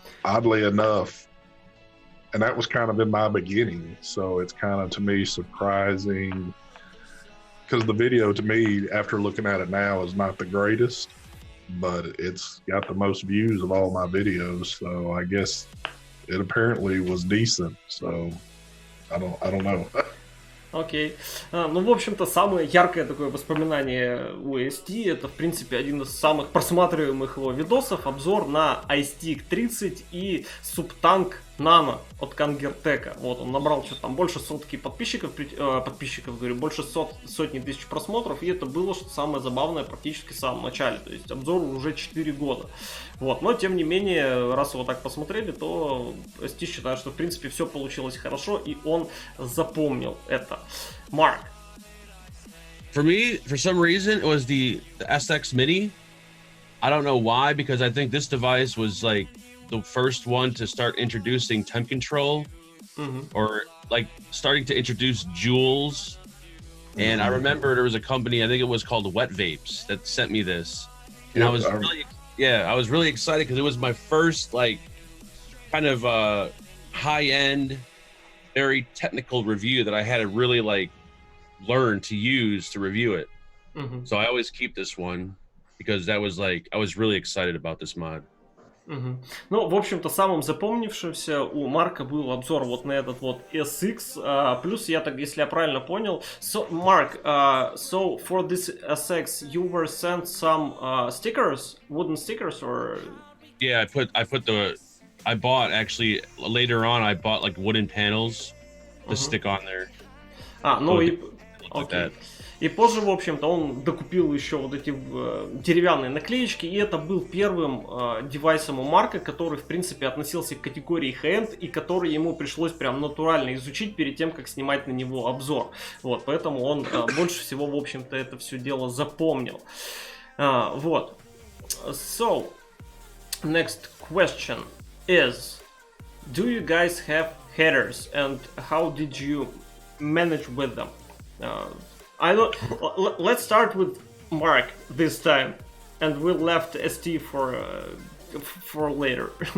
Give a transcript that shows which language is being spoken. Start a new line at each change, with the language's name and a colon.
English: Oddly enough, and that was kind of in my beginning, so it's kind of to me surprising because the video to me, after looking at it now, is not the greatest, but it's got the most views of all my videos, so I guess it apparently was decent. So I don't know.
Russian: Окей. Ну, в общем-то, самое яркое такое воспоминание у ST, это, в принципе, один из самых просматриваемых его видосов, обзор на iStick 30 и Subtank Nano от Kangertech. Вот, он набрал что-то там больше сотки подписчиков, говорю, больше сотни тысяч просмотров, и это было что-то самое забавное практически в самом начале, то есть обзору уже 4 года. Вот, но, тем не менее, раз его так посмотрели, то ST считает, что, в принципе, все получилось хорошо, и он запомнил это.
English: Mark. For me, for some reason, it was the SX Mini. I don't know why, because I think this device was like the first one to start introducing temp control, or like starting to introduce joules. And I remember there was a company, I think it was called Wet Vapes, that sent me this. And I was really excited because it was my first like kind of high-end, very technical review that I had to really like learn to use to review it. So I always keep this one because that was like, I was really excited about this mod. Мгм.
Russian: Ну, в общем-то, самым запомнившимся у Марка был обзор вот на этот вот SX. Плюс, если я правильно понял,
English: so, Mark, so for this SX, you were sent some stickers, wooden stickers, or Yeah, I bought actually later on. I bought like wooden panels to stick on there. ну So
Russian: и
English: it looked like
Russian: окей.
English: that.
Russian: И позже, в общем-то, он докупил еще вот эти деревянные наклеечки, и это был первым девайсом у Марка, который, в принципе, относился к категории хай-энд, и который ему пришлось прям натурально изучить перед тем, как снимать на него обзор. Вот, поэтому он больше всего, в общем-то, это все дело запомнил. Вот.
English: So, next question is, do you guys have haters, and how did you manage with them? I don't. Let's start with Mark this time, and we'll left ST for later.